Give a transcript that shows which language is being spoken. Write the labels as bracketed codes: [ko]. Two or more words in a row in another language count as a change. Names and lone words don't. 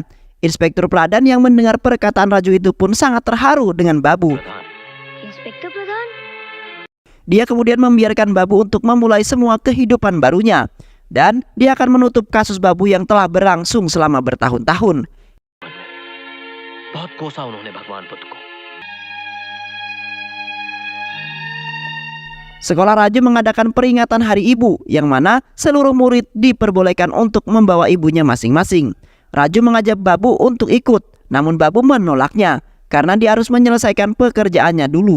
[id] Inspektur Pradhan yang mendengar perkataan Raju itu pun sangat terharu dengan Babu. Inspektur Pradhan? Dia kemudian membiarkan Babu untuk memulai semua kehidupan barunya. Dan dia akan menutup kasus Babu yang telah berlangsung selama bertahun-tahun. [hi] बहुत कोसा उन्होंने भगवान बुद्ध को। [id] Sekolah Raju mengadakan peringatan Hari Ibu yang mana seluruh murid diperbolehkan untuk membawa ibunya masing-masing. Raju mengajak Babu untuk ikut, namun Babu menolaknya karena dia harus menyelesaikan pekerjaannya dulu.